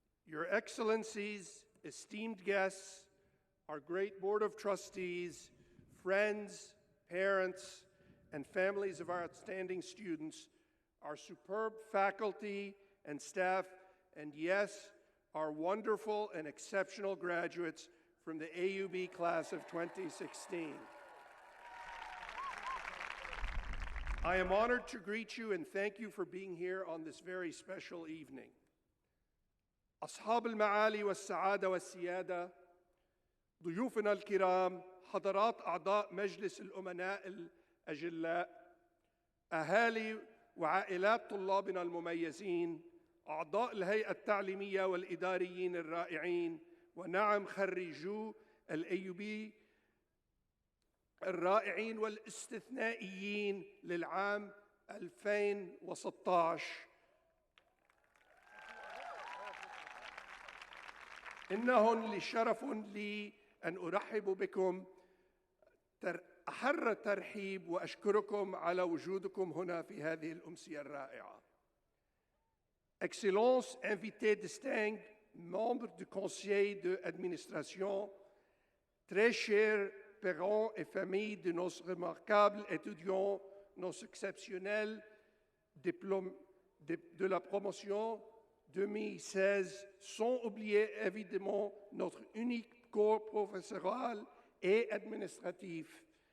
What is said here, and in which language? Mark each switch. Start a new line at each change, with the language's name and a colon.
English: Your Excellencies, esteemed guests, our great Board of Trustees, friends, parents, and families of our outstanding students, our superb faculty and staff, and yes, our wonderful and exceptional graduates from the AUB class of 2016. I am honored to greet you and thank you for being here on this very special evening.
Arabic: أصحاب المعالي والسعادة والسيادة، ضيوفنا الكرام، حضرات أعضاء مجلس الأمناء الأجلاء، أهالي وعائلات طلابنا المميزين، أعضاء الهيئة التعليمية والإداريين الرائعين، ونعم خريجو الAUB الرائعين والاستثنائيين للعام 2016. إنه لشرف لي أن أرحب بكم أحر الترحيب وأشكركم على وجودكم هنا في هذه الأمسية الرائعة.
French: Excellences, invités distingués, membres du conseil d'administration, très chers parents et familles de nos remarquables étudiants, nos exceptionnels diplômes de la promotion 2016, sans oublier évidemment notre unique corps professoral et administratif.